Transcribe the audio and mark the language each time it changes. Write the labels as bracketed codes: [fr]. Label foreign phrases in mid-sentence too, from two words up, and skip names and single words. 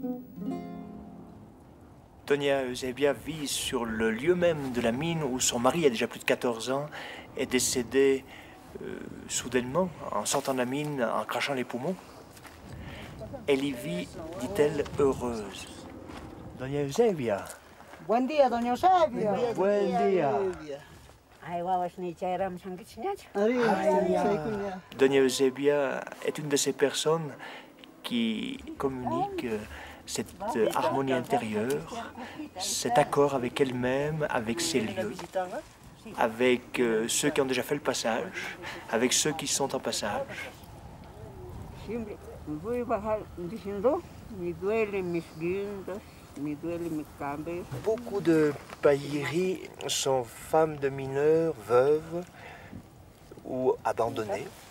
[fr] Doña Eusebia vit sur le lieu même de la mine où son mari, il y a déjà plus de 14 ans, est décédé soudainement en sortant de la mine, en crachant les poumons. Elle y vit, dit-elle, heureuse. Doña Eusebia. [es] Buen día, doña Eusebia. Buen día. [fr] Doña Eusebia est une de ces personnes qui communiquent cette harmonie intérieure, cet accord avec elle-même, avec ses lieux, avec ceux qui ont déjà fait le passage, avec ceux qui sont en passage. Beaucoup de Payiri sont femmes de mineurs, veuves ou abandonnées.